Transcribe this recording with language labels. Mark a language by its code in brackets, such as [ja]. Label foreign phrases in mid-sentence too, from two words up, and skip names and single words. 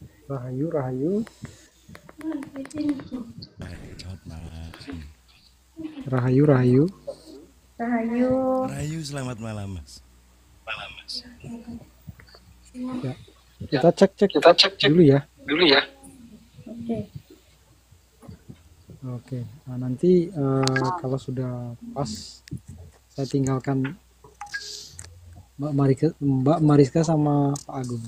[id] Rahayu, Rahayu, Selamat malam. Rahayu, Rahayu. Rahayu. Rahayu, selamat malam, Mas. Ya, kita cek dulu ya. Oke. Oke, nah, nanti kalau sudah pas, saya tinggalkan Mbak Mariska sama Pak Agung.